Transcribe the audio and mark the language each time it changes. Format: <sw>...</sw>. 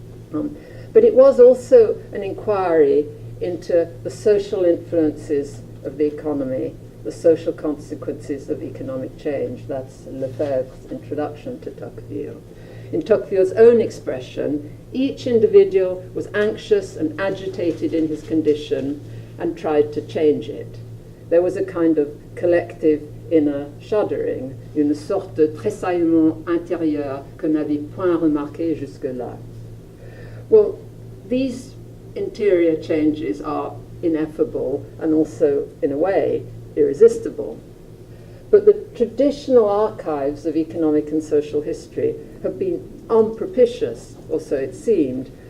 <en>But it was also an inquiry into the social influences of the economy, the social consequences of economic change. That's Lefebvre's introduction to Tocqueville. In Tocqueville's own expression, each individual was anxious and agitated in his condition and tried to change it. There was a kind of collective inner shuddering,</en> <fr>une sorte de tressaillement intérieur que n'avait point remarqué jusque-là.</fr> <en>Well, these interior changes are ineffable and also, in a way, irresistible. But the traditional archives of economic and social history have been unpropitious, or so it seemed,</en>